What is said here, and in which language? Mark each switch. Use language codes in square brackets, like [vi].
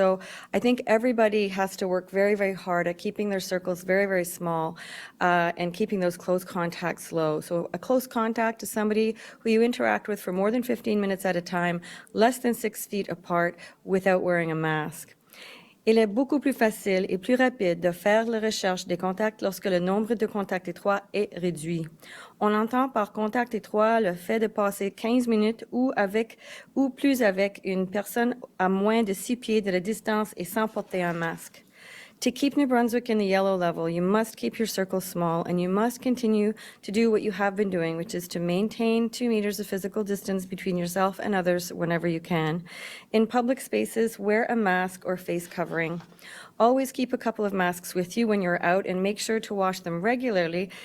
[en] So I think everybody has to work very, very hard at keeping their circles very, very small and keeping those close contacts low. So a close contact is somebody who you interact with for more than 15 minutes at a time, less than 6 feet apart, without wearing a mask. [fr] Il est beaucoup plus facile et plus rapide de faire la recherche des contacts lorsque le nombre de contacts étroits est réduit. On entend par contact étroit le fait de passer 15 minutes ou plus avec une personne à moins de 6 pieds de la distance et sans porter un masque. [en] To keep New Brunswick in the yellow level, you must keep your circle small, and you must continue to do what you have been doing, which is to maintain 2 meters of physical distance between yourself and others whenever you can. In public spaces, wear a mask or face covering. Always keep a couple of masks with you when you're out, and make sure to wash them regularly.